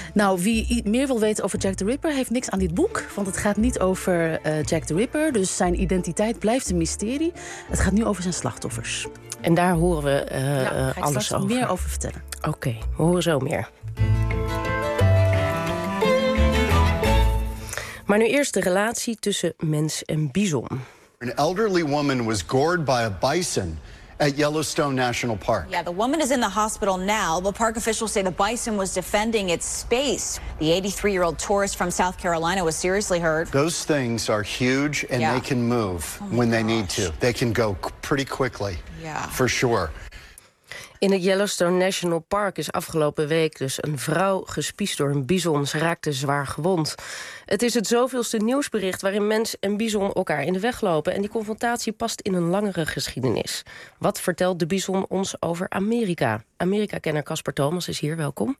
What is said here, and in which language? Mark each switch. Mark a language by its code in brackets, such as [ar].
[nl] Nou, wie meer wil weten over Jack the Ripper heeft niks aan dit boek. Want het gaat niet over Jack the Ripper, dus zijn identiteit blijft een mysterie. Het gaat nu over zijn slachtoffers. En daar horen we alles over. Ga ik meer over vertellen. Oké, we horen zo meer. Maar nu eerst de relatie tussen mens en bison. [en] An elderly woman was gored by a bison at Yellowstone National Park. Yeah, the woman is in the hospital now, but park officials say the bison was defending its space. The 83-year-old tourist from South Carolina was seriously hurt. Those things are huge, and they can move when they need to. They can go pretty quickly, for sure. [nl] In het Yellowstone National Park is afgelopen week dus een vrouw gespiesd door een bison. Ze raakte zwaar gewond. Het is het zoveelste nieuwsbericht waarin mens en bison elkaar in de weg lopen. En die confrontatie past in een langere geschiedenis. Wat vertelt de bison ons over Amerika? Amerika-kenner Casper Thomas is hier, welkom.